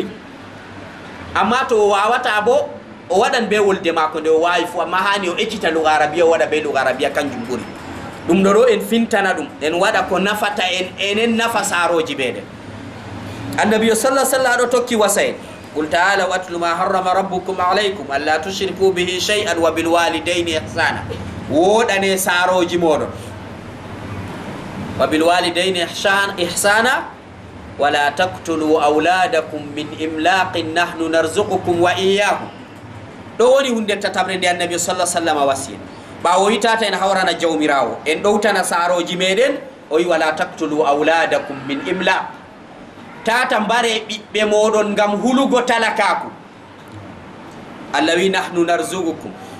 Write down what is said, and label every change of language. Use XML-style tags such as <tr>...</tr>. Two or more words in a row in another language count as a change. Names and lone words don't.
<ff>Amma to o wawata bo o waɗan be wolde mako nde o wawi fu, amma hani o ekkita luga arabiya o waɗa be luga arabiya, kanjum ɓuri. ɗum ɗo en fintana ɗum, en waɗa ko nafata en, enen nafa saroji meɗen. Annabiyo</ff> <ar>صلى الله عليه وسلم</ar> <ff>ɗo tokki wasa en,</ff> <ar>قل تعالوا أتل ما حرم ربكم عليكم ألا تشركوا به شيئا وبالوالدين إحسانا.</ar> <ff>Woɗane saroji moɗon,</ff> <ar>وبالوالدين إحسانا ولا تقتلوا أولادكم من إملاق نحن نرزقكم وإياهم.</ar> <ff>ɗo woni hunde tatabre nde annabiyo</ff> <ar>صلى الله عليه وسلم</ar> <ff>wasi en. ɓawo witata en hawrana jawmirawo, en ɗowtana saroji meɗen, o wi</ff> <ar>ولا تقتلوا أولادكم من إملاق.</ar> <ff>tata mbare ɓiɓɓe moɗon ngam hulugo talakaku. Allah wi</ff> <ar>نحن نرزقكم.</ar>